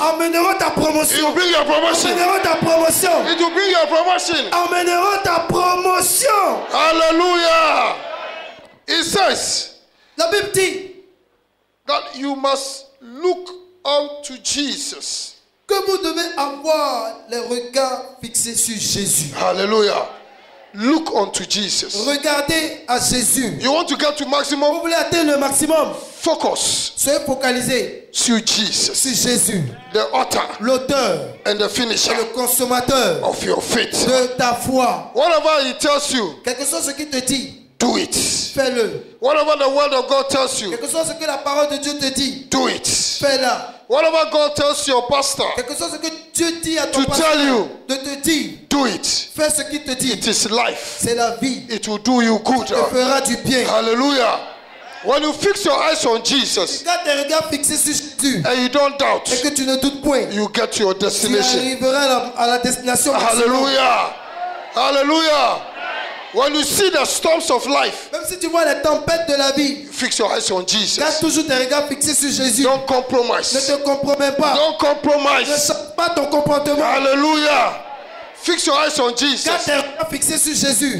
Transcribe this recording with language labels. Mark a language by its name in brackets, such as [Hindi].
[French] emmèneront ta [English] It will [French] promotion. [English] bring your promotion. [French] Emmèneront ta promotion. [English] It will bring your promotion. [French] Emmèneront ta promotion. [English] Hallelujah. It says [French] La Bible dit [English] that you must look unto Jesus. [French] que vous devez avoir les regards fixés sur Jésus. [English] Hallelujah. Look unto Jesus. [French] Regardez à Jésus. [English] You want to get to [French] Vous [English] maximum? [French] voulez atteindre le maximum? [English] Focus [French] Soyez focalisé [English] to Jesus, [French] sur Jésus, [English] the author [French] l'auteur [English] and the [French] et [English] finisher [French] le consommateur [English] of your faith. [French] de ta foi. [English] Whatever he tells you, [French] Quel que soit ce qu'il te dit, [English] do it. [French] fais-le. [English] Whatever the word of God tells you, [French] Quel que soit ce que la parole de Dieu te dit, [English] do it. [French] fais-la. [English] Whatever God tells your pastor, [French] Quel que soit ce que Dieu dit à ton [English] To [French] pasteur [English] tell you. [French] de te dire, [English] do it. [French] fais ce qu'il te dit. [English] It is life. [French] C'est la vie. [English] It will do you good. [French] Te fera du bien. [English] Hallelujah. When you fix your eyes on Jesus [French] Garde tes regards fixés sur Jésus [English] and you don't doubt, [French] et que tu ne doutes point. [English] you get to your [French] Tu [English] destination. [French] arriveras à la destination. [English] Hallelujah. Hallelujah. When you see the storms of life, [French] Même si tu vois les tempêtes de la vie, [English] fix your eyes on [French] garde [English] Jesus. [French] toujours tes regards fixés sur Jésus. [English] Don't [French] Ne [English] compromise. [French] te compromets pas. [English] Don't [French] Ne [English] compromise. [French] change pas ton comportement. [English] Hallelujah. Fix your eyes on [French] Garde [English] Jesus. [French] tes regards fixés sur Jésus.